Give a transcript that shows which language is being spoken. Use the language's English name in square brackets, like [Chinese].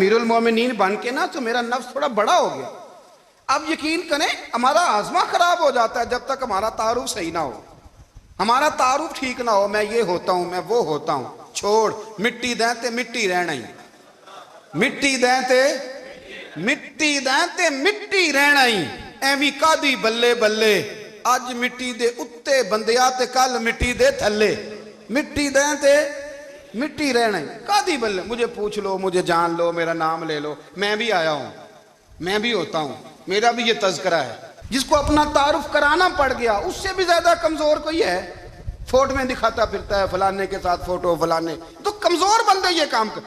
[Urdu] امیر المومنین بن کے نا تو میرا نفس تھوڑا بڑا ہو گیا. اب یقین کریں ہمارا آزما خراب ہو جاتا ہے جب تک ہمارا تعارف صحیح نہ ہو, ہمارا تعارف ٹھیک نہ ہو. میں یہ ہوتا ہوں, میں وہ ہوتا ہوں, [Punjabi] چھوڑ مٹی دیں تے مٹی رہنا ہی, مٹی دیں تے مٹی دیں تے مٹی رہنا ہی. ایویں کادی بلے بلے اج مٹی دے اتے بندیا تے کل مٹی دے تھلے, مٹی دیں تے مٹی رہنا ہی. [Urdu] کادی بلے, مجھے پوچھ لو, مجھے جان لو, میرا نام لے لو, میں بھی آیا ہوں, میں بھی ہوتا ہوں, میرا بھی یہ تذکرہ ہے. جس کو اپنا تعارف کرانا پڑ گیا اس سے بھی زیادہ کمزور کوئی ہے. فوٹو میں دکھاتا پھرتا ہے فلانے کے ساتھ فوٹو, فلانے تو کمزور بندے یہ کام کر.